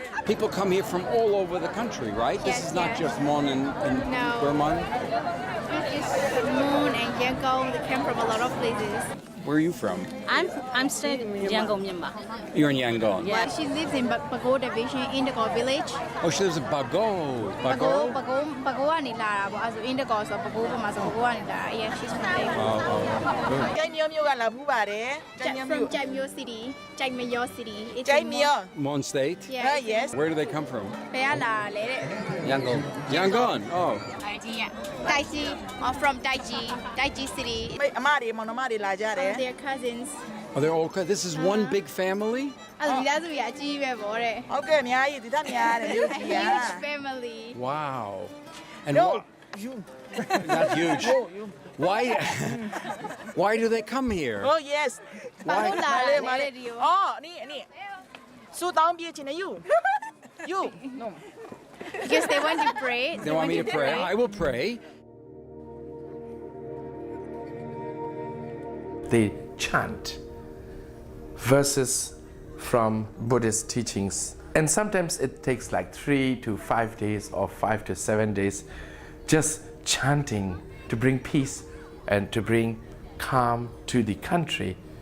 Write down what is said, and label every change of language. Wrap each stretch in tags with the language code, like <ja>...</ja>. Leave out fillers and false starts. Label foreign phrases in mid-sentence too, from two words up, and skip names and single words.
<en>People come here from all over the country, right? This Yes, is not yes. just Mon and No. Burman. It's Moon and Yangon. They came from a lot of places. Where are you from? I'm staying in Yangon, Myanmar. You're in Yangon. Yeah. She lives in Bago Division, Indigo Village. Oh, she lives in Bago. Bago ani la ra bo. Also Indigo so Bago ma so Bago ani la. Yeah, she's from there. Good.</en> <my>ကျိုင်းမျိုးမျိုးကလာဖူးပါတယ်ကျိုင်းမျိုး</my> <en>From Jaimyo City, Jaimyo City. It's</en> <my>ကျိုင်းမျိုး</my> <en>Mon State? Yeah. yes Where do they come from?</en> <my>ဘယ်ကလာလဲတဲ့</my> <en>Yangon. Yangon. Oh. Taiji, or from Taiji City.</en> <my>အမတွေမောင်နှမတွေလာကြတယ်</my> <en>They're cousins. Oh, they're all. This is one big family.</en> <my>အဲ့ဒါမိသားစုကြီးအကြီးပဲဗောတဲ့ ဟုတ်ကဲ့အများကြီးဒီသားများတယ်မျိုးကြီးอ่ะ</my> <en>Huge family. Wow. And No, you. Not huge. Why? Why do they come here? oh yes</en> <my>ဘာလို့လာလဲ မာလေ ဒီကို အော်นี่ဆူတောင်းပြေးချင်တယ်</my> <en>you no Because they want to pray. They want me to pray. I will pray. They chant verses from Buddhist teachings. And sometimes it takes like 3 to 5 days or 5 to 7 days just chanting to bring peace and to bring calm to the country.</en>